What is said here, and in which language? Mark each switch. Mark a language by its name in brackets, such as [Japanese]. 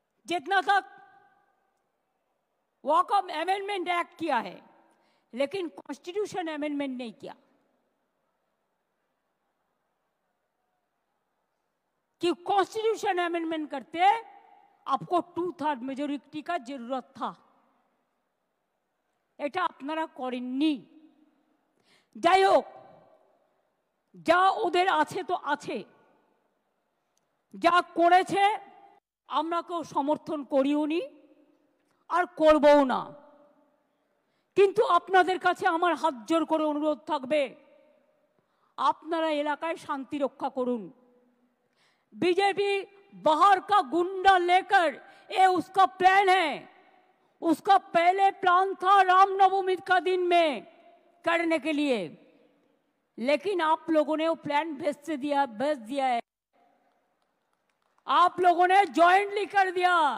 [Hindi] जितना तक walkout amendment act किया है, लेकिन कॉन्स्टिट्यूशन अमेंडमेंट नहीं किया। कि कॉन्स्टिट्यूशन अमेंडमेंट करते आपको 2/3 मेजोरिटी का जरूरत था, [Bangla] এটা আপনারা করেননি। যাই হোক, যা ওদের আছে তো আছে, যা করেছে আমরা কেউ সমর্থন করিও নি আর করবও না। কিন্তু আপনাদের কাছে আমার হাত জোর করে অনুরোধ থাকবে, আপনারা এলাকায় শান্তি রক্ষা করুন। [Hindi] बीजेपी बाहर का गुंडा लेकर, ये उसका प्लान है, उसका पहले प्लान था रामनवमी का दिन में करने के लिए, लेकिन आप लोगों ने वो प्लान भेज दिया है, आप लोगों ने जॉइंटली कर दिया।